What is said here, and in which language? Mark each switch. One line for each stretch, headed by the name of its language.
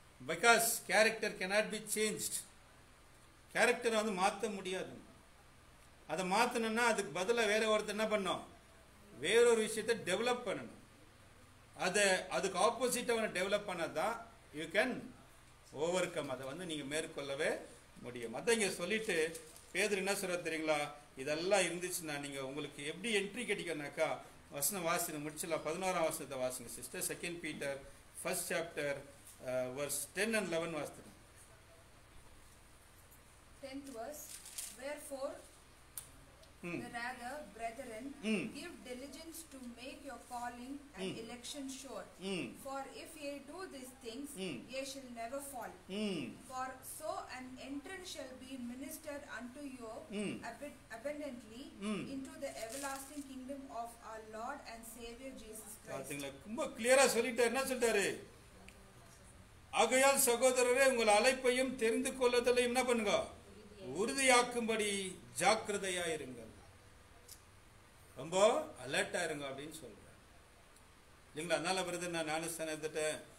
English: Because character cannot be changed.
Tamil: கேரக்டரை வந்து மாற்ற முடியாது. அதை மாற்றணும்னா அதுக்கு பதிலாக வேற ஒருத்தர் என்ன பண்ணணும்? வேறொரு விஷயத்தை டெவலப் பண்ணணும். அதுக்கு ஆப்போசிட் அவனை டெவலப் பண்ணதான்
English: You can overcome.
Tamil: அதை வந்து நீங்கள் மேற்கொள்ளவே முடியும். அதான் இங்கே சொல்லிட்டு பேதுரு என்ன சொல்ற தெரியுங்களா? இதெல்லாம் இருந்துச்சுன்னா நீங்கள் உங்களுக்கு எப்படி என்ட்ரி கிடைக்கும்னாக்கா வசனம் வாசிங்க, முடிச்சிடலாம். 11ஆம் வசனத்தை வாசிங்க sister.
English: 2 Peter 1st chapter verse 10 and 11
Tamil: வாசிங்க.
English: 10th verse. Wherefore rather, brethren, give diligence to make your calling and election sure. For if ye do these things, ye shall never fall. For so an entrance shall be ministered unto you abundantly into the everlasting kingdom of our Lord and Savior Jesus Christ.
Tamil: பாத்தீங்களா? ரொம்ப கிளியரா சொல்லிட்டாரு. என்ன சொல்றாரு? ஆகையால் சகோதரரே, உங்கள் அழைப்பையும் தெரிந்து கொள்ளுதலையும் என்ன பண்ணுங்க? உறுதியாக்கும்படி ஜாக்கிரதையா இருங்கள். ரொம்ப அலர்ட்டா இருங்க அப்படின்னு சொல்றேன் இல்லைங்களா? அதனால வருது நான் ஞானஸ்தானம் எடுத்துட்டேன்,